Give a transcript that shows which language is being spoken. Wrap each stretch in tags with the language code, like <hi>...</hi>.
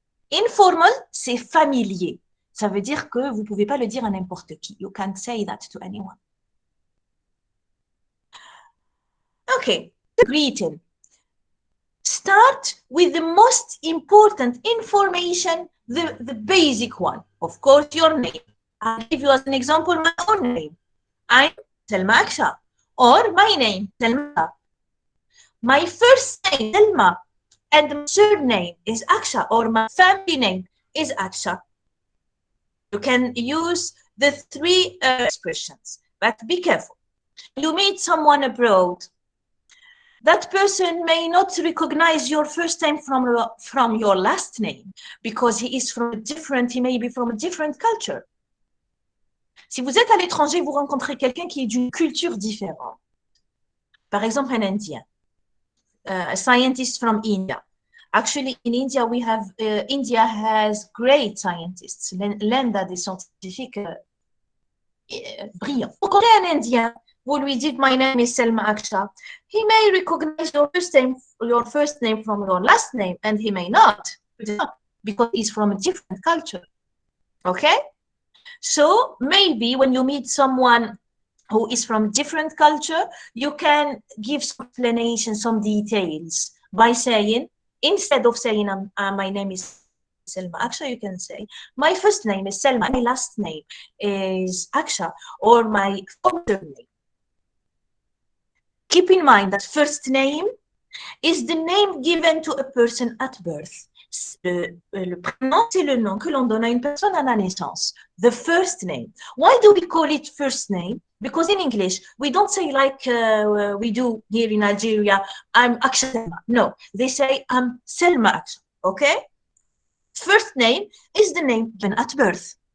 <fr>Informal, c'est familier. Ça veut dire que vous ne pouvez pas le dire à n'importe qui.</fr> <en>You can't say that to anyone. Okay. Greeting. Start with the most important information, the basic one. Of course, your name. I'll give you as an example my own name. I'm Selma Aksha. Or my name, Selma. My first name, Selma, and my surname is Aksha, or my family name is Aksha. You can use the three expressions, but be careful. You meet someone abroad. That person may not recognize your first name from your last name because he may be from a different culture.</en> <fr>Si vous êtes à l'étranger, vous rencontrez quelqu'un qui est d'une culture différente. Par exemple, un Indien,</fr> <en>a scientist from India. Actually, in India, India has great scientists.</en> <fr>L'Inde a des scientifiques brillants. Vous rencontrez un Indien vous lui dites</fr> <en>my name is Selma Aksha, he may recognize your first name from your last name, and he may not, because he's from a different culture. Okay? So maybe when you meet someone who is from different culture, you can give some explanation, some details by saying, instead of saying my name is Selma Aksha, you can say my first name is Selma and my last name is Aksha, or my former surname. Keep in mind that first name is the name given to a person at birth.</en> <fr>Le prénom, c'est le nom que l'on donne à une personne à la naissance.</fr> <en>The first name. Why do we call it first name? Because in English, we don't say like we do here in Algeria, I'm Aksha Selma. No, they say I'm Selma Aksha. Okay? First name is the name given at birth.</en>